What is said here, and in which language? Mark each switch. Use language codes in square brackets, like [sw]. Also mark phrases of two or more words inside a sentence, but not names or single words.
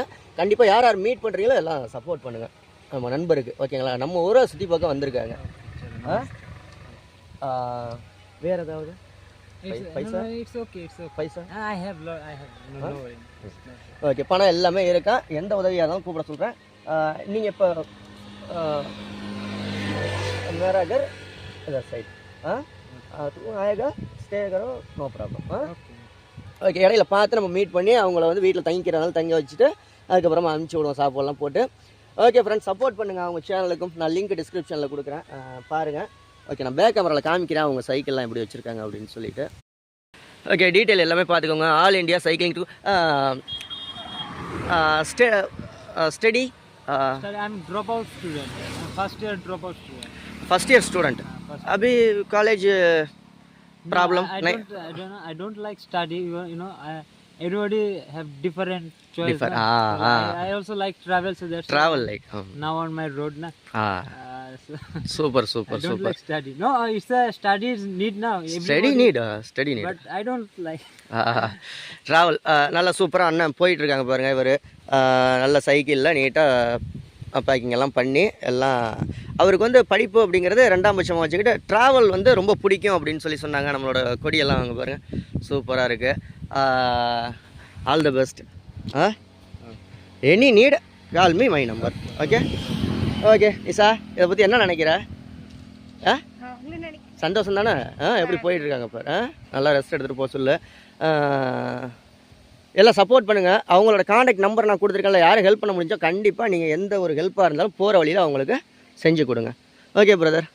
[ta] கண்டிப்பாக யார் யார் மீட் பண்ணுறீங்களோ எல்லாம் சப்போர்ட் பண்ணுங்கள் நம்ம நண்பருக்கு, ஓகேங்களா? நம்ம ஊரை சுற்றி பார்க்க வந்திருக்காங்க. வேறு ஏதாவது பைசா? ஓகே, பணம் எல்லாமே இருக்கா. எந்த உதவியாக இருந்தாலும் கூப்பிட சொல்கிறேன். நீங்கள் இப்போ [hi] मेरागर इधर साइड तू आएगा स्टे करो [en] no problem. [ta] ஓகே, இடையில பார்த்து நம்ம மீட் பண்ணி அவங்கள வந்து வீட்டில் தங்கிக்கிறனால தங்க வச்சுட்டு அதுக்கப்புறமா அனுப்பிச்சி விடுவோம் சாப்பாடெல்லாம் போட்டு. [en] okay friends, [ta] சப்போர்ட் பண்ணுங்கள் அவங்க சேனலுக்கும். நான் லிங்க் டிஸ்கிரிப்ஷனில் கொடுக்குறேன், பாருங்கள். ஓகே, நான் பேக் கேமராவில் காமிக்கிறேன் அவங்க சைக்கிள்லாம் எப்படி வச்சுருக்காங்க அப்படின்னு சொல்லிட்டு. ஓகே, டீட்டெயில் எல்லாமே பார்த்துக்கோங்க. [en] All India cycling to study. I'm dropout student. First year student. अभी college problem. I don't like study. Everybody have different choice. I also like travel, so that's travel like now on my road na. Super. I don't like study. No, it's a study need now. Study need. But I don't like travel. [ta] நல்லா சூப்பராக அண்ணன் போயிட்டு இருக்காங்க பாருங்கள். இவர் நல்ல சைக்கிளில் நீட்டாக பேக்கிங் எல்லாம் பண்ணி எல்லாம். அவருக்கு வந்து படிப்பு அப்படிங்கிறது 2ஆம் பட்சமாக வச்சுக்கிட்டு ட்ராவல் வந்து ரொம்ப பிடிக்கும் அப்படின்னு சொன்னாங்க. நம்மளோட கொடியெல்லாம் அங்கே பாருங்கள், சூப்பராக இருக்குது. [en] All the best. Any need call me my number. [ta] ஓகே நிஷா, இதை பற்றி என்ன நினைக்கிற? சந்தோஷம் தானே? எப்படி போயிட்டுருக்காங்க இப்போ? நல்லா ரெஸ்ட் எடுத்துகிட்டு போக சொல்லு. எல்லாம் சப்போர்ட் பண்ணுங்கள். அவங்களோட [en] contact number [ta] நான் கொடுத்துருக்கேன்ல, யாரும் ஹெல்ப் பண்ண முடிஞ்சோ கண்டிப்பாக நீங்கள் எந்த ஒரு ஹெல்ப்பாக இருந்தாலும் போகிற வழியில் அவங்களுக்கு செஞ்சு கொடுங்க.